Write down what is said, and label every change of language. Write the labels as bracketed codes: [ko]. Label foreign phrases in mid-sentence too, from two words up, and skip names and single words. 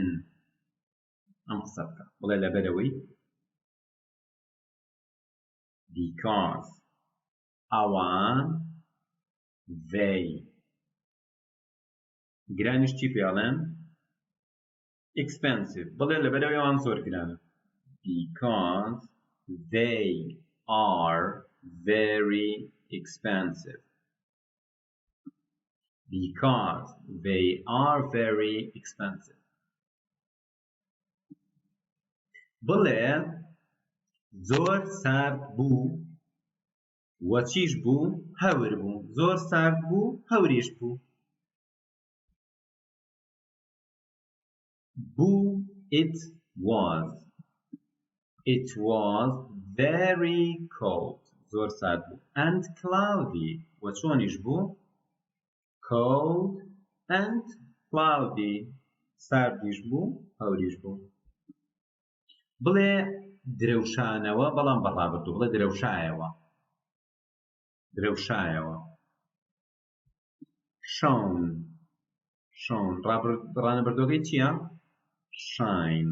[ckb] ئەم قسە بکە. بڵێ لەبەر ئەوەی because ئەوان they گرانیش چی پێڵێن؟ [en] expensive. [ckb] بڵێ لەبەر ئەوەی ئەوان زۆر گرانن. [en] because they are very expensive. Because they are very expensive. [ckb] بڵێ زۆر سارد بوو وە چیش بوو؟ هەور بوو. زۆر سارد بوو هەوریش بوو. بوو [en] it was. It was very cold. [ckb] زۆر سارد بوو. [en] And cloudy. [ckb] وە چۆنیش بوو؟ [en] cold and cloudy. [ckb] ساردیش بوو هەوریش بوو. بڵێ درەوشانەوە بەڵام بەڕابردوو. بڵێ درەوشایەوە. Shone. ڕانەبردووەکەی چییە؟ shine.